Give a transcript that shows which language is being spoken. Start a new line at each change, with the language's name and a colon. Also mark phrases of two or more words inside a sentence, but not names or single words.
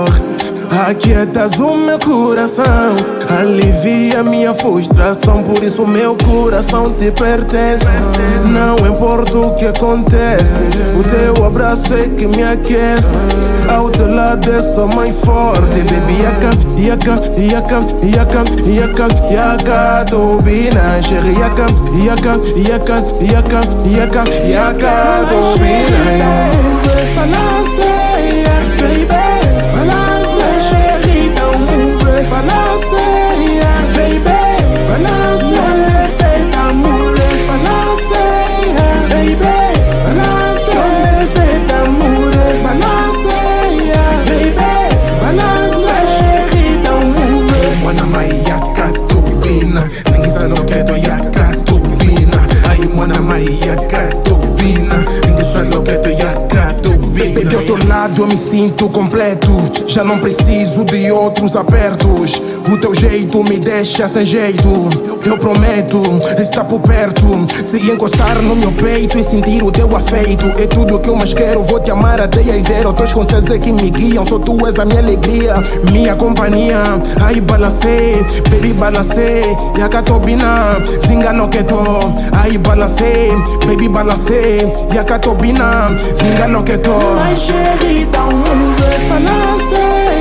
Portuguese: Aquietas o meu coração, alivia minha frustração. Por isso meu coração te pertence. Não importa o que acontece, o teu abraço é que me aquece. Ao teu lado eu sou mais forte.
Lingala: Baby, yaka, tobina. Chérie, yaka, tobina.
Portuguese: Balanceia, baby, balanceia, feita mulher. Balanceia, baby, balanceia, feita mulher. Balanceia, baby, balanceia, feita mulher.
Lingala: Mwana mai yaka tubina,
Portuguese: ninguém sabe o que é
Lingala: yaka tubina. Ai, mwana mai yaka tubina,
Portuguese: ninguém sabe o que é
Lingala: yaka tubina.
Portuguese: Do outro lado eu me sinto completo, já não preciso de outros apertos. O teu jeito me deixa sem jeito. Eu prometo estar por perto, se encostar no meu peito e sentir o teu afeito. É tudo que eu mais quero, vou te amar até às zero. Teus conselhos é que me guiam, só tu és a minha alegria, minha companhia. Ai, balancei, baby, balancei,
Lingala: yaka tobina,
Portuguese: zinga no que tô. Ai, balancei, baby, balancei,
Lingala: yaka tobina,
Portuguese: zinga no que tô. Mas chérie, dá ver, balancei.